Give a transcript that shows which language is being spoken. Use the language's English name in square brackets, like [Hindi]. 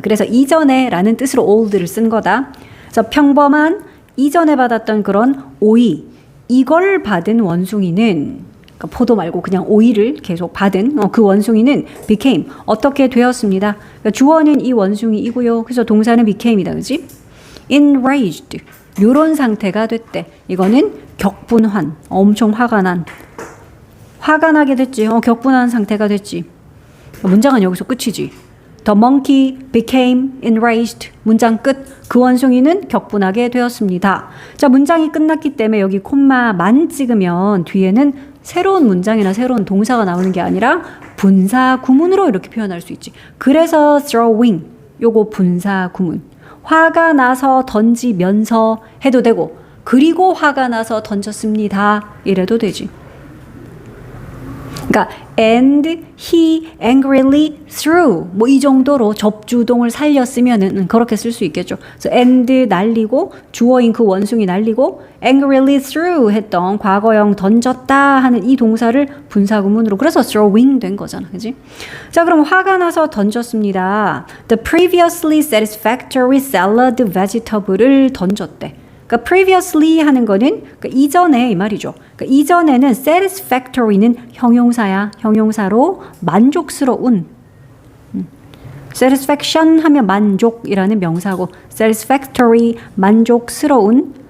[Korean] 그래서 이전에 라는 뜻으로 old를 쓴 거다. 그래서 평범한 이전에 받았던 그런 오이 이걸 받은 원숭이는 그러니까 포도 말고 그냥 오이를 계속 받은 그 원숭이는 became 어떻게 되었습니다. 그러니까 주어는 이 원숭이이고요. 그래서 동사는 became이다. 그지? enraged 요런 상태가 됐대. 이거는 격분한 엄청 화가 나게 됐지. 격분한 상태가 됐지. 문장은 여기서 끝이지. [English] The monkey became enraged. [Korean] 문장 끝. 그 원숭이는 격분하게 되었습니다. 자, 문장이 끝났기 때문에 여기 콤마만 찍으면 뒤에는 새로운 문장이나 새로운 동사가 나오는 게 아니라 분사 구문으로 이렇게 표현할 수 있지. 그래서 throwing 요거 분사 구문. 화가 나서 던지면서 해도 되고 그리고 화가 나서 던졌습니다. 이래도 되지. 그러니까 [English] and he angrily threw [Korean] 뭐 이 정도로 접주동을 살렸으면은 그렇게 쓸 수 있겠죠. 그래서 and 날리고 주어인 그 원숭이 날리고 [English] angrily threw [Korean] 했던 과거형 던졌다 하는 이 동사를 분사구문으로 그래서 throwing 된 거잖아. 그지? 자, 그럼 화가 나서 던졌습니다. [English] The previously satisfactory salad vegetable [Korean] 을 던졌대. 그러니까 previously 하는 거는 그러니까 이전에 이 말이죠. 그러니까 이전에는 satisfactory는 형용사야. 형용사로 만족스러운. satisfaction 하면 만족이라는 명사고 satisfactory 만족스러운.